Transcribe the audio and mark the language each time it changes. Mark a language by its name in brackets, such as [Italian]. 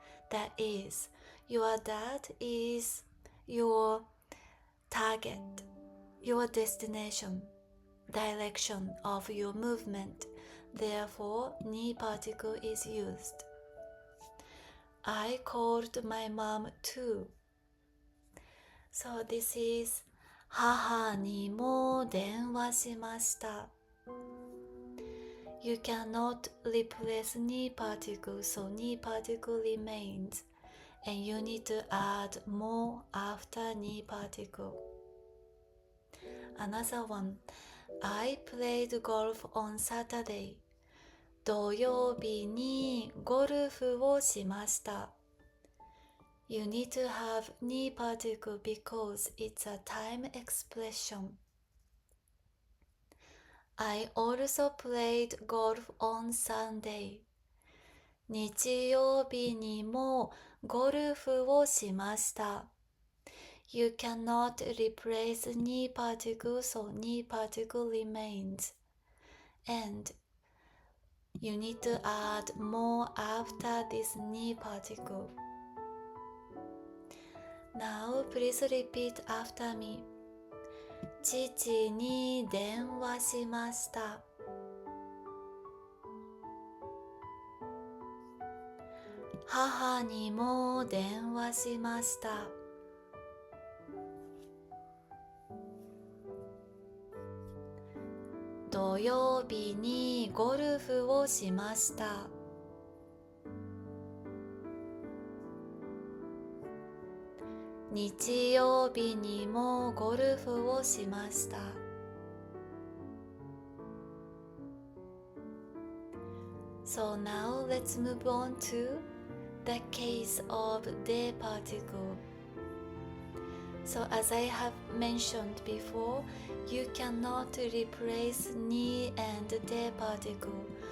[English] That is, your dad is your target, your destination, direction of your movement. Therefore, ni particle is used. I called my mom too. So this is [Japanese] 母にも電話しました。 [English] You cannot replace ni particle, so ni particle remains. and you need to add more after ni particle. Another one. I played golf on Saturday. [Japanese] 土曜日にゴルフをしました。 [English] You need to have ni particle because it's a time expression. I also played golf on Sunday. [Japanese] 日曜日にもゴルフをしました。 [English] You cannot replace ni particle, so ni particle remains. And you need to add more after this ni particle. Now please repeat after me. [Japanese] 父に電話しました。母にも電話しました。土曜日にゴルフをしました。日曜日にもゴルフをしました。 [English] So now let's move on to the case of the particle. So as I have mentioned before, you cannot replace ni and the particle.